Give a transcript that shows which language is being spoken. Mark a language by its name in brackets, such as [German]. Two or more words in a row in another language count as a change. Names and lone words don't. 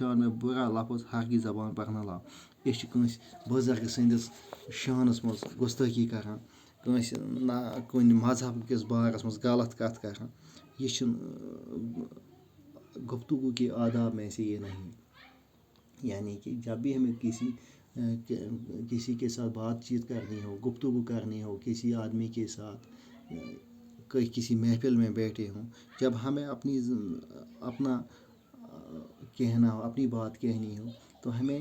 [Urdu] شان میں برا لفظ ہرگز زبان پر نہ لاو [Kashmiri] أسۍ چھِ کٲنٛسہِ بُزرگہٕ سٕنٛدِس شانَس منٛز گُستٲخی کران کٲنٛسہِ کُنہِ مذہب کِس بارَس منٛز غلط کَتھ کران یہِ چھِنہٕ [Urdu] گفتگو کے آداب میں سے یہ نہیں یعنی کہ جب بھی ہمیں کسی کے ساتھ بات چیت کرنی ہو گفتگو کرنی ہو کسی آدمی کے ساتھ کسی محفل میں بیٹھے ہوں جب ہمیں اپنا کہنا ہو اپنی بات کہنی ہو تو ہمیں